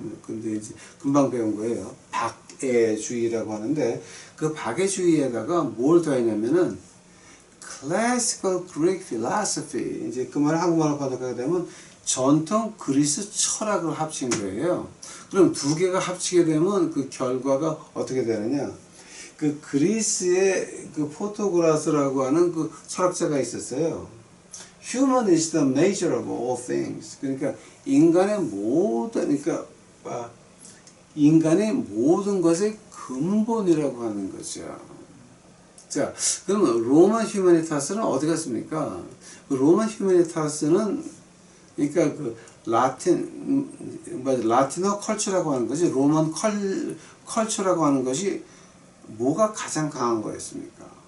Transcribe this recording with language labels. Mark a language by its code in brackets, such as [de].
[ko] 근데 이제 금방 배운 거예요. 박애주의라고 하는데, 그 박애주의에다가 뭘 더했냐면은 [en] classical Greek philosophy, [ko] 이제 그 말을 한국말로 번역하게 되면 전통 그리스 철학을 합친 거예요. 그럼 두 개가 합치게 되면 그 결과가 어떻게 되느냐? 그 그리스의 그 포토그라스라고 하는 그 철학자가 있었어요. [en] Human is the nature of all things. [ko] 그러니까 인간의 모든, 그러니까 인간의 모든 것의 근본이라고 하는 거죠. 자, 그러면 로만 휴머니타스는 어디 갔습니까? 그 로만 휴머니타스는 그러니까 그 라틴어 컬처라고 하는 것이, 로만 컬처라고 하는 것이 뭐가 가장 강한 거였습니까?